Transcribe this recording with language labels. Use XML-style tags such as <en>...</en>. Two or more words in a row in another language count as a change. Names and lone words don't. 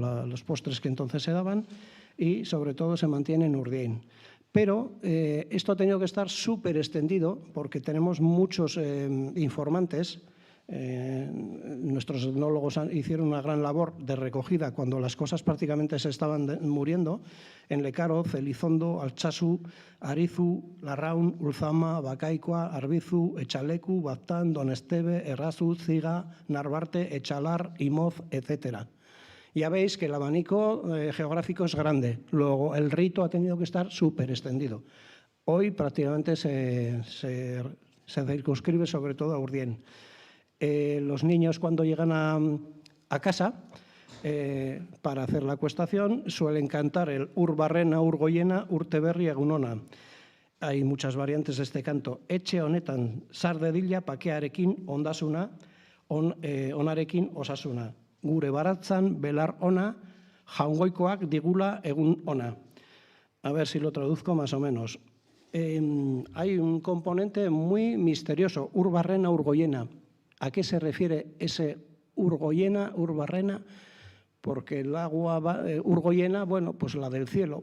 <es>Los postres que entonces se daban, y sobre todo se mantiene en Urdiain. Pero esto ha tenido que estar súper extendido porque tenemos muchos informantes. Nuestros etnólogos hicieron una gran labor de recogida cuando las cosas prácticamente se estaban muriendo. En Lecaroz, Elizondo, Altsasu, Arizu, Larraun, Ulzama, Bakaikoa, Arbizu, Echaleku, Baztán, Donestebe, Errazu, Ziga, Narvarte, Echalar, Imoz, etcétera. Ya veis que el abanico geográfico es grande. Luego, el rito ha tenido que estar súper extendido. Hoy prácticamente se circunscribe sobre todo a Urdiain. Los niños, cuando llegan a casa para hacer la acuestación, suelen cantar el</es> <eu>Urbarrena, Urgoiena, Urteberri, Egunona.</eu> <es>Hay muchas variantes de este canto.</es> <eu>Etxe honetan sardedilla pakearekin ondasuna, onarekin osasuna. Gure baratzan belar ona, jaungoikoak digula egun ona.</eu> <es>A ver si lo traduzco más o menos. Hay un componente muy misterioso,</es> <eu>Urbarrena, Urgoiena.</eu> <es>¿A qué se refiere ese</es> <eu>Urgoiena, Urbarrena?</eu> <es>Porque el agua Urgoiena, bueno, pues la del cielo.</es>